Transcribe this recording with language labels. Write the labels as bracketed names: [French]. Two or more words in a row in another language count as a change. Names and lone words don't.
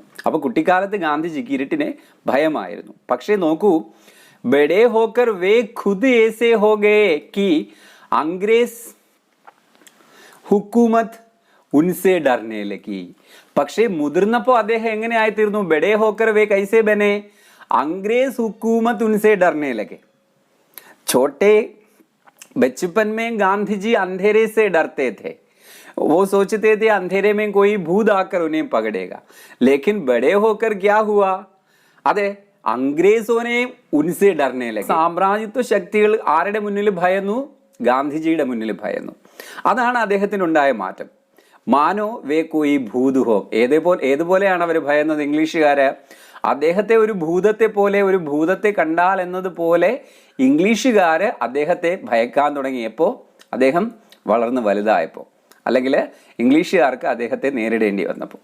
[Malayalam] അപ്പോൾ കുട്ടിക്കാലത്ത് ഗാന്ധിജിക്ക് ഇരുട്ടിനെ ഭയമായിരുന്നു. പക്ഷേ നോക്കൂ, [Hindi] बड़े होकर वे खुद ऐसे हो गए कि अंग्रेज़ हुकूमत उनसे डरने लगी. [Malayalam] പക്ഷേ മുതിർന്നപ്പോൾ അദ്ദേഹം എങ്ങനെ ആയിത്തീർന്നു? [Hindi] बड़े होकर वे कैसे बने अंग्रेज हुकूमत उनसे डरने लगे. छोटे बचपन में गांधी जी अंधेरे से डरते थे. वो सोचते थे अंधेरे में कोई भूत आकर उन्हें पकड़ेगा. लेकिन बड़े होकर क्या हुआ? अरे अंग्रेजों ने उनसे डरने लगे. [Malayalam] സാമ്രാജ്യത്വ ശക്തികൾ ആരുടെ മുന്നിൽ ഭയന്നു? ഗാന്ധിജിയുടെ മുന്നിൽ ഭയന്നു. അതാണ് അദ്ദേഹത്തിനുണ്ടായ മാറ്റം. [Hindi] मानो वे कोई भूत हो. [Malayalam] ഏതുപോലെയാണ് അവർ ഭയന്നത്? ഇംഗ്ലീഷുകാര് അദ്ദേഹത്തെ ഒരു ഭൂതത്തെ പോലെ, ഒരു ഭൂതത്തെ കണ്ടാൽ എന്നതുപോലെ ഇംഗ്ലീഷുകാർ അദ്ദേഹത്തെ ഭയക്കാൻ തുടങ്ങിയപ്പോൾ, അദ്ദേഹം വളർന്ന് വലുതായപ്പോൾ, അല്ലെങ്കിൽ ഇംഗ്ലീഷുകാർക്ക് അദ്ദേഹത്തെ നേരിടേണ്ടി വന്നപ്പോൾ.